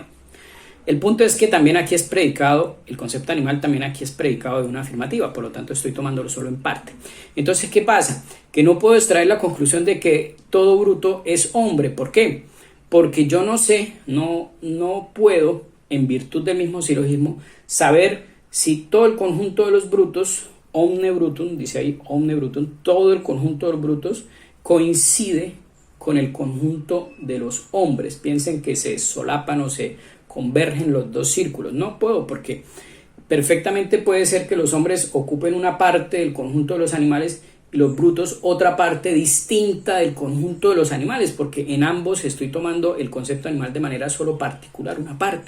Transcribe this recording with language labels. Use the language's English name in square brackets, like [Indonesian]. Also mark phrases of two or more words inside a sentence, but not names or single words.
[Spanish] El punto es que también aquí es predicado, el concepto animal también aquí es predicado de una afirmativa, por lo tanto estoy tomándolo solo en parte. Entonces, ¿qué pasa? Que no puedo extraer la conclusión de que todo bruto es hombre. ¿Por qué? Porque yo no sé, no puedo, en virtud del mismo silogismo, saber si todo el conjunto de los brutos, [Latin] omne brutum, [Spanish] dice ahí, [Latin] omne brutum, [Spanish] todo el conjunto de los brutos coincide con el conjunto de los hombres. Piensen que se solapan o se convergen los dos círculos. No puedo, porque perfectamente puede ser que los hombres ocupen una parte del conjunto de los animales y los brutos otra parte distinta del conjunto de los animales, porque en ambos estoy tomando el concepto animal de manera solo particular, una parte.